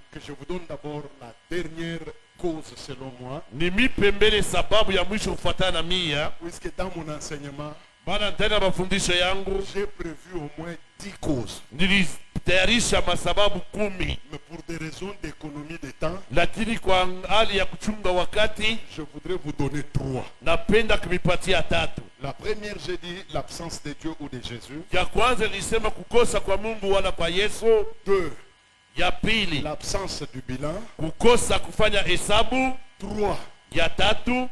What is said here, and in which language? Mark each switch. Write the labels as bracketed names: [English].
[French] que je vous donne d'abord la dernière cause selon moi, [Swahili] nimipe mbele sababu ya mwisho kufuatana na mia. [French] puisque dans mon enseignement, [Swahili] Maana ndani ya mafundisho yangu [French] j'ai prévu au moins 10 causes. [Swahili] nilitayarisha masababu 10, [French] Mais pour des raisons d'économie de temps, [Swahili] lakini kwa hali ya kuchunga wakati [French] je voudrais vous donner 3. [Swahili] napenda kuvipatia 3. [French] La première, j'ai dit l'absence de Dieu ou de Jésus. [Swahili] Ya kwanza nilisema kukosa kwa Mungu wala kwa Yesu. [French] 2, [Swahili] Ya pili [French] l'absence du bilan. [Swahili] kukosa kufanya hesabu. [French] 3, [Swahili] Ya tatu